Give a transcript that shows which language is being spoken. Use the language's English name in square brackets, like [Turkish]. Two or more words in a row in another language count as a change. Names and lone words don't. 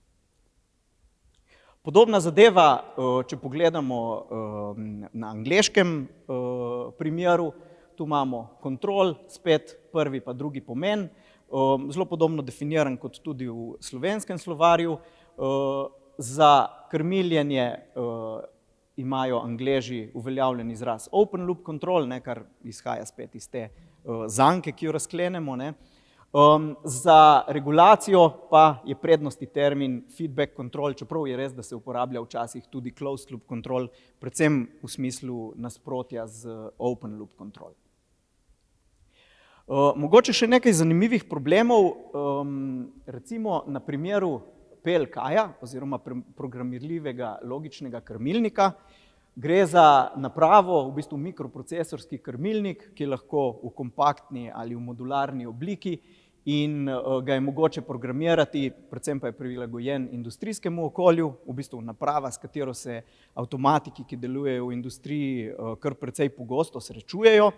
[Slovenian] Podobna zadeva, če pogledamo na angleškem primeru, tu imamo control, spet prvi pa drugi pomen. zelo podobno definiran kot tudi v slovenskem slovarju. Za krmiljenje imajo Angleži uveljavljen izraz [English] open loop control, [Slovenian] kar izhaja spet iz te zanke, ki jo razklenemo. Za regulacijo pa je prednostni termin [English] feedback control, [Slovenian] čeprav je res, da se uporablja včasih tudi [English] closed loop control, [Slovenian] predvsem v smislu nasprotja z [English] open loop control. [Slovenian] Mogoče še nekaj zanimivih problemov, recimo na primeru PLK-ja oziroma programirljivega logičnega krmilnika. Gre za napravo, v bistvu mikroprocesorski krmilnik, ki je lahko v kompaktni ali v modularni obliki in ga je mogoče programirati, predvsem pa je prilagojen industrijskemu okolju, v bistvu naprava, s katero se avtomatiki, ki delujejo v industriji, kar precej pogosto srečujejo.